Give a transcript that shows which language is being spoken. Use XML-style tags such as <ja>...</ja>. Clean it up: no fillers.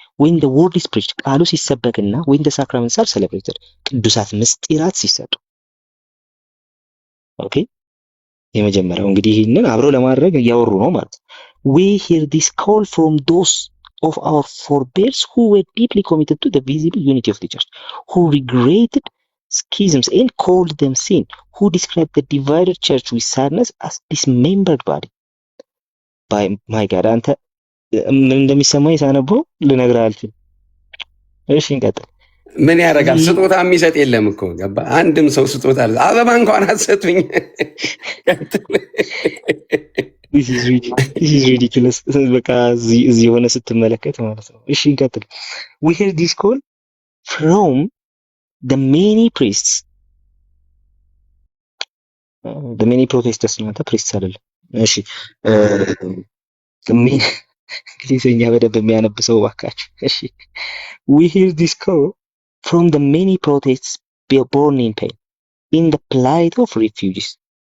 <en>when the word is preached</en> <am>ቃሉ ሲሰበክና</am> <en>when the sacraments are celebrated</en> <am>ቅዱሳት ምስጢራት ሲሰጡ። ኦኬ የመጀመሪያው እንግዲህ ይህንን አብረው ለማድረግ እያወሩ ነው ማለት ነው።</am> <en>we hear this call from those of our forebears who were deeply committed to the visible unity of the church, who regretted schisms and called them sin, who described the divided church with sadness as dismembered body. by my God</en> <am>አንተ ምን እንደሚሰማኝ ሳነበው ልነግርህ አልችልም። እሺ እንቀጥል። ምን ያደርጋል? ስጦታ የሚሰጥ የለም እኮ ገባ። አንድም ሰው ስጦታ አበባ እንኳን አትሰጡኝ።</am> <en>this is ridiculous</en> <am>በቃ እዚህ የሆነ ስትመለከት ማለት ነው። እሺ እንቀጥል።</am> <en>we hear this call from the many priests the many protestants ነው priests</en> <am>አይደለም። እሺ እንግሊዝኛ በደንብ የሚያነብ ሰው እባካችሁ። እሺ</am> <en>we hear this call from the many protests born in pain, in the plight of refugees,</en>